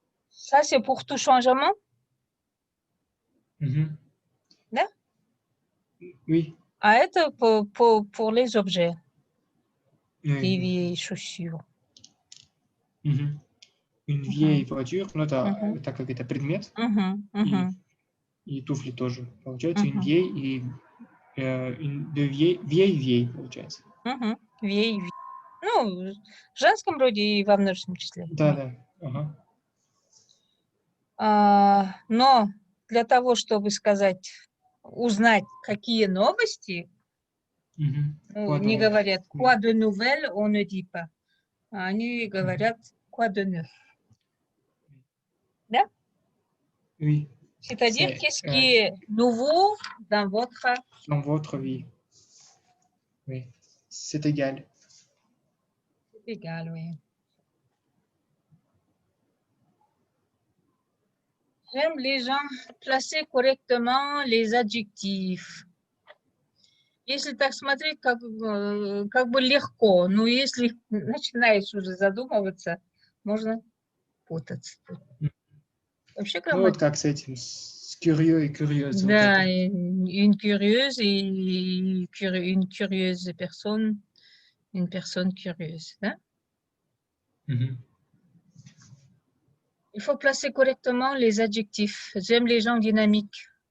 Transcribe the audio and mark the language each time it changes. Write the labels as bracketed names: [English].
[French] Ça, c'est pour tout changement, Mhm. [Russian] да? [French] Oui. [Russian] А это [French] pour les objets, Oui. des vieilles chaussures. Mhm. une vieille voiture, [Russian] ну, это так как это предмет, Мгм. и туфли тоже. Получается, une Мгм. [French] vieille и de vieille, [Russian] получается. Мгм. Вей. Ну, в женском роде и во множественном числе. Да. Ага. Но для того, чтобы узнать, какие новости, не говорят [French] quoi de nouvelles, on ne dit pas. [Russian] Они говорят [French] quoi de neuf. [Russian] Да? [French] Oui. C'est-à-dire, qu'est-ce qui est nouveau dans votre vie. Oui. C'est égal. C'est égal, oui. J'aime les gens placer correctement les adjectifs. [Russian] Если так смотреть, как бы легко, но если начинаешь уже задумываться, можно путаться. Вообще Ну, вот как с этим, с [French] curieux et curieuse. [Russian] Да, Вот [French] une curieuse et une curieuse personne, une personne curieuse. [Russian] Да? [French] Il faut placer correctement les adjectifs. J'aime les gens dynamiques.